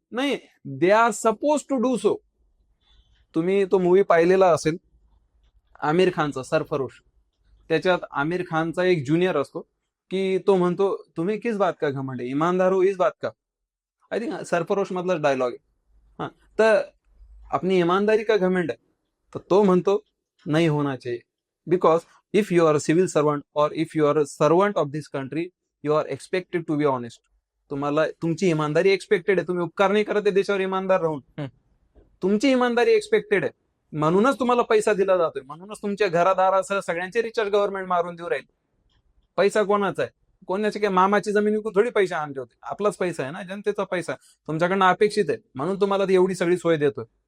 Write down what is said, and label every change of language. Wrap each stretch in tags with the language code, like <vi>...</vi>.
<mr>नाही,</mr> <en>They are suppose to do so.</en> <mr>तुम्ही तो मूवी पाहिलेला असेल आमिर खानचा सरफरोश. त्याच्यात आमिर खानचा एक ज्युनियर असतो की तो म्हणतो,</mr> <hi>तुम्ही किस बात का</hi> <mr>घमंड है, ईमानदार हो इस बात का.</mr> <en>I think</en> <mr>सरफरोश मधला डायलॉग आहे.</mr> <en>हा, तर</en> <hi>अपनी ईमानदारी का घमंड है,</hi> <mr>तर तो म्हणतो</mr> <hi>नहीं होना चाहिए,</hi> <en>Because if you are a civil servant और if you are a servant of this country, you are expected to be honest.</en> <mr>तुम्हाला तुमची इमानदारी एक्सपेक्टेड आहे. तुम्ही उपकार नाही करत आहे देशावर इमानदार राहून. तुमची इमानदारी एक्सपेक्टेड आहे, म्हणूनच तुम्हाला पैसा दिला जातोय, म्हणूनच तुमच्या घरादारासह सगळ्यांचे रिचार्ज गव्हर्नमेंट मारून देऊ राहील. पैसा कोणाचा आहे? कोणाचे काय मामाची जमीन विकून थोडी पैसे आणले होते. आपलाच पैसा आहे ना, जनतेचा पैसा तुमच्याकडनं अपेक्षित आहे, म्हणून तुम्हाला ती एवढी सगळी सोय देतोय.</mr>